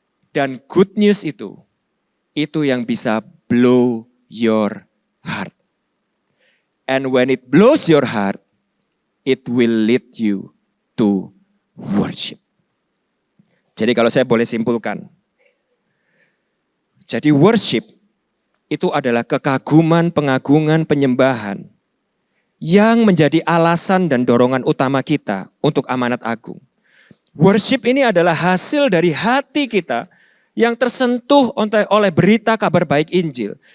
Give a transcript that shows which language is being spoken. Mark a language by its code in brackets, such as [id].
[id] Dan [en] good news [id] itu yang bisa [en] blow your heart. And when it blows your heart, it will lead you to worship. [id] Jadi kalau saya boleh simpulkan. Jadi worship itu adalah kekaguman, pengagungan, penyembahan yang menjadi alasan dan dorongan utama kita untuk amanat agung. Worship ini adalah hasil dari hati kita yang tersentuh oleh berita kabar baik Injil.